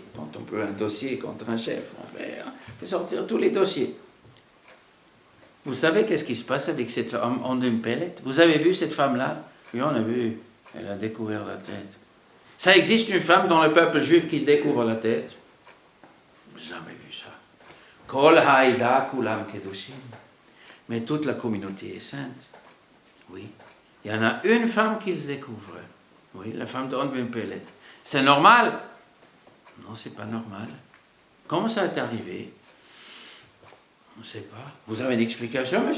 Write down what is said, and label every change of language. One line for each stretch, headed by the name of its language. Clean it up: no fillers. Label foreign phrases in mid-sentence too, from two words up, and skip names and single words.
French: Quand on peut un dossier contre un chef, on fait sortir tous les dossiers. Vous savez qu'est-ce qui se passe avec cette femme en une pellette? Vous avez vu cette femme-là? Oui, on a vu. Elle a découvert la tête. Ça existe une femme dans le peuple juif qui se découvre la tête? Jamais vu ça.
Hebrew: כל העדה כולם קדושים.
French: Mais toute la communauté est sainte. Oui. Il y en a une femme qui se découvre. Oui, la femme d'On Ben Pellet. C'est normal? Non, c'est pas normal. Comment ça est arrivé? On ne sait pas. Vous avez une explication, M.